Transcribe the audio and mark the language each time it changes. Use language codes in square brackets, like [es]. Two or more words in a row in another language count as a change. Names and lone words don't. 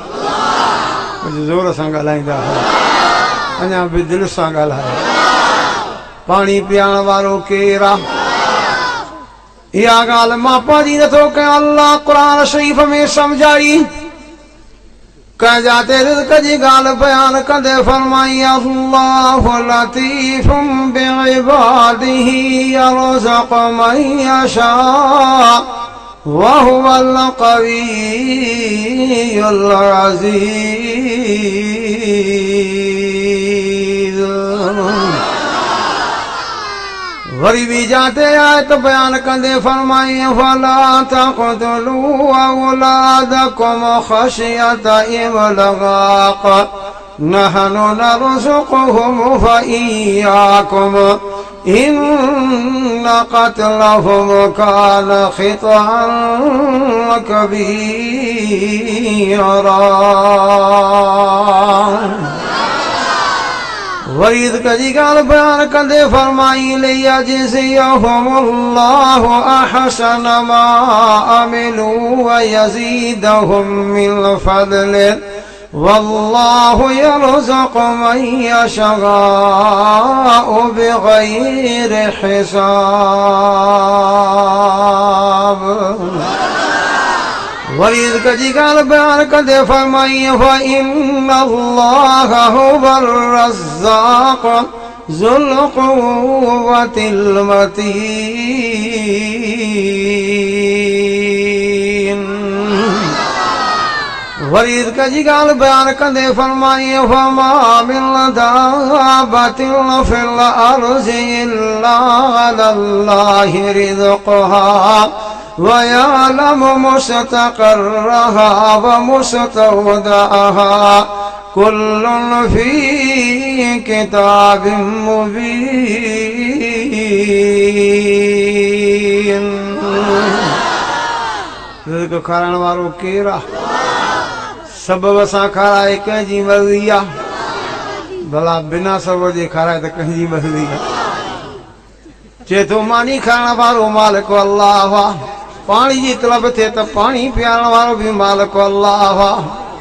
[sd] कुझु ज़ोर सां ॻाल्हाईंदा, अञा बि दिलि सां ॻाल्हायो। पाणी पीआरण वारो केरु आहे? इहा ॻाल्हि मां पंहिंजी नथो कयां, अल्लाह क़ुरान शरीफ़ में सम्झाई। कंहिं जाते रिज़्क़ जी ॻाल्हि बयान कंदे फरमाई, [ar] الله لطيف بعباده يرزق من يشاء وهو القوي العزيز. [sd] वरी भी जाते आयत बयान कंदे फरमाई, [ar] فلا تقتلوا أولادكم خشية إملاق نحن نرزقهم فإياكم إن قتلهم كان خطئا كبيرا. [sd] वरी कजी ॻाल्हि बयान कंदे फरमाई, [ar] ليجزيهم الله أحسن ما عملوا ويزيدهم من فضله والله يرزق من يشاء بغير حساب. [sd] वरी कजी ॻाल्हि बयान कंदे फरमाई, [ar] فإن الله هو الرزاق ذو القوة المتين. [sd] वरी कजी ॻाल्हि बयान कंदे फरमाई, [ar] فما من دابة في الأرض إلا على الله رزقها ويعلم مستقرها ومستودعها كل في كتاب مبين. [sd] रिज़्क़ खाराइण वारो केरु आहे? सबब सां खाराए कंहिंजी मर्ज़ी आहे, भला बिना सबब जे खाराए त कंहिंजी मर्ज़ी आहे। चए थो मानी खाइण वारो मालिक अल्लाह आहे, पाणी जी तलब थिए त पाणी पीआरण वारो भी मालिक अल्लाह आहे।